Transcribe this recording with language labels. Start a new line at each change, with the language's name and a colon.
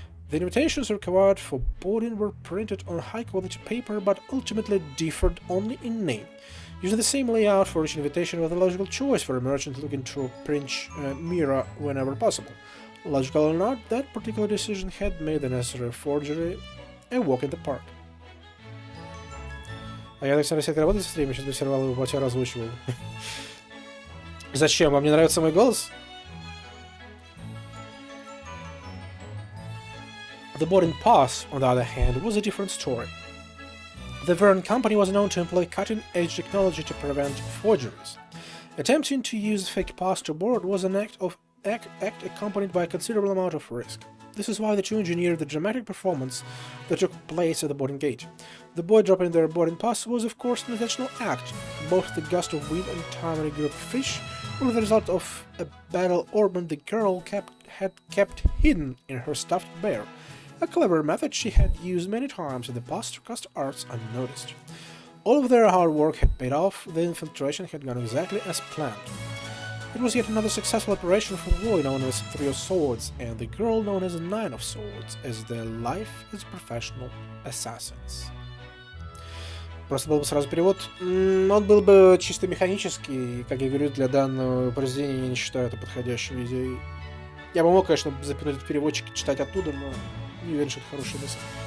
English: The invitations required for boarding were printed on high-quality paper but ultimately differed only in name. Using the same layout for each invitation was a logical choice for a merchant looking to pinch mirror whenever possible. Logical or not, that particular decision had made the necessary forgery a walk in the park.
Russian: А я, Александр, сетка работает в стриме, сейчас бы Сервал его по тебе озвучивал. Зачем? Вам не нравится мой голос?
English: The boarding pass, on the other hand, was a different story. The Verne Company was known to employ cutting-edge technology to prevent forgeries. Attempting to use a fake pass to board was an act accompanied by a considerable amount of risk. This is why the two engineered the dramatic performance that took place at the boarding gate. The boy dropping their boarding pass was, of course, an intentional act. Both the gust of wind and tiny group of fish were the result of a battle ornament the girl had kept hidden in her stuffed bear, a clever method she had used many times in the past to cast arts unnoticed. All of their hard work had paid off, the infiltration had gone exactly as planned. It was yet another successful operation for the boy known as Three of Swords and the girl known as Nine of Swords, as their life as professional assassins.
Russian: Просто был бы сразу перевод. Он был бы чисто механический, как я говорю, для данного произведения я не считаю это подходящей идеей. Я бы мог, конечно, запинуть этот переводчик и читать оттуда, но не уверен, что это хорошая мысль.